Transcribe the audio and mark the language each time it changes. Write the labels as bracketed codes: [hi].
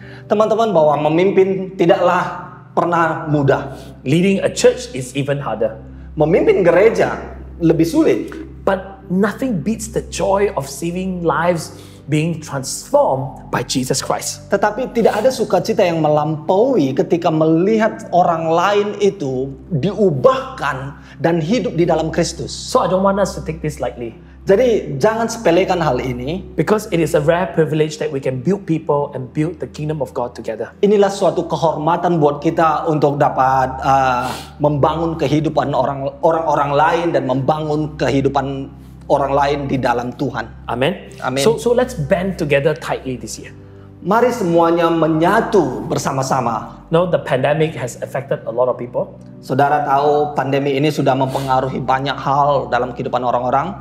[id] Teman-teman, bahwa memimpin tidaklah pernah mudah. [en] Leading a church is even harder. [id] Memimpin gereja lebih sulit. [en] But nothing beats the joy of seeing lives being transformed by Jesus Christ. [id] Tetapi tidak ada sukacita yang melampaui ketika melihat orang lain itu diubahkan dan hidup di dalam Kristus. [en] So I don't want us to take this lightly. [id] Jadi jangan sepelekan hal ini. [en] Because it is a rare privilege that we can build people and build the kingdom of God together. [id] Inilah suatu kehormatan buat kita untuk dapat membangun kehidupan orang-orang lain dan membangun kehidupan orang lain di dalam Tuhan. [en] Amen. Amen. So let's band together tightly this year. [id] Mari semuanya menyatu bersama-sama. [en] No, the pandemic has affected a lot of people. [id] Saudara tahu pandemi ini sudah mempengaruhi banyak hal dalam kehidupan orang-orang.